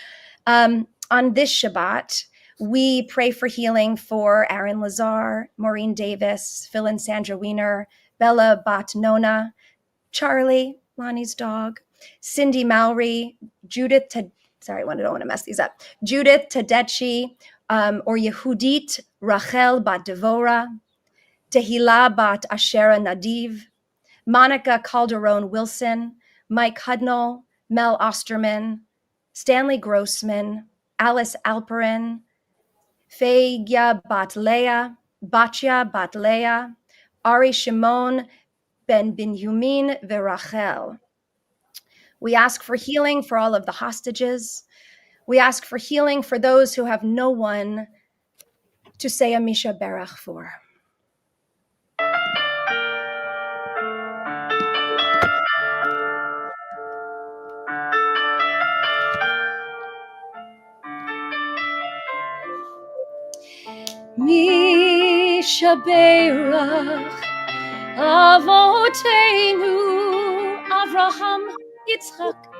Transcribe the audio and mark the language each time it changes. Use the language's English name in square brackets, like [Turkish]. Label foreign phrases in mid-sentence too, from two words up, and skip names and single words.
[English] On this Shabbat, we pray for healing for Aaron Lazar, Maureen Davis, Phil and Sandra Wiener, Bella Bat Nona, Charlie, Lonnie's dog, Cindy Mowry, Judith, I don't want to mess these up, Judith Tedeschi, or Yehudit Rachel Bat Devora, Tehila Bat Ashera Nadiv, Monica Calderon Wilson, Mike Hudnall, Mel Osterman, Stanley Grossman, Alice Alperin, Feigia Bat Leah, Batya Bat Leah, Ari Shimon Ben Binyamin Verachel. We ask for healing for all of the hostages. We ask for healing for those who have no one to say a [Hebrew] Misha Berach [English] for. [Hebrew] Misha Berach Avoteinu Avraham Yitzchak